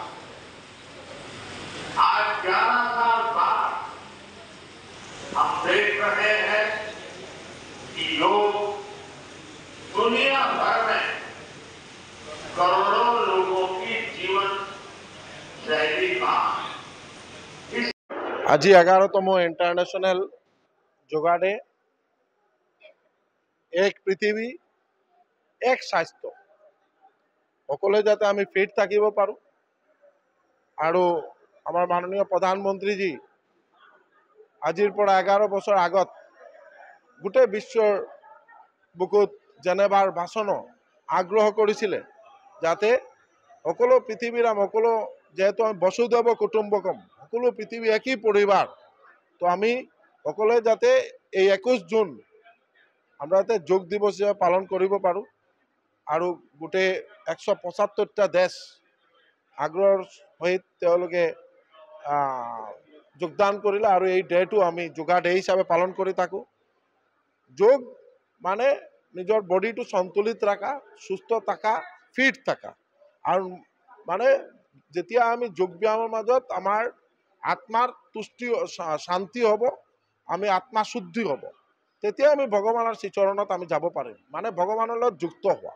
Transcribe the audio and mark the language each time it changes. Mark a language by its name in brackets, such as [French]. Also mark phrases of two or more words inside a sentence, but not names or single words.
[Hindi] आज 11 साल बाद हम देख रहे हैं कि योग दुनिया भर में करोड़ों लोगों की जीवन शैली का [Assamese] আজি 11তম [English] International Yoga Day. [Assamese] এক পৃথিবী এক স্বাস্থ্য, সকলে যাতে আমি ফিট থাকিব পাৰো। আৰু আমাৰ মাননীয় প্ৰধানমন্ত্ৰীজী আজিৰ পৰা 11 বছৰ আগত গোটেই বিশ্বৰ বুকুত জেনেভাৰ ভাষণ আগ্ৰহ কৰিছিলে, যাতে সকলো পৃথিৱীৰ সকলো, যেহেতু আমি [Sanskrit] বসুধৈৱ কুটুম্বকম, [Assamese] সকলো পৃথিৱী একই পৰিবাৰ, তো আমি সকলে যাতে এই 21 জুন [Bangla] আমরা যাতে যোগ দিবস হিসেবে [Assamese] পালন কৰিব পাৰোঁ। আৰু গোটেই 175টা দেশ আগ্ৰহৰ সহিত তেওঁলোকে যোগদান কৰিলে আৰু এই ডেটো আমি [English] Yoga Day [Assamese] হিচাপে পালন কৰি থাকোঁ। যোগ মানে নিজৰ বডিটো সন্তুলিত ৰাখা, সুস্থ থাকা, ফিট থাকা আৰু মানে যেতিয়া আমি যোগ ব্যায়ামৰ মাজত আমাৰ আত্মাৰ তুষ্টি শান্তি হ'ব, আমি আত্মা শুদ্ধি হ'ব, তেতিয়া আমি ভগৱানৰ শ্ৰীচৰণত আমি যাব পাৰিম, মানে ভগৱানৰ লগত যুক্ত হোৱা।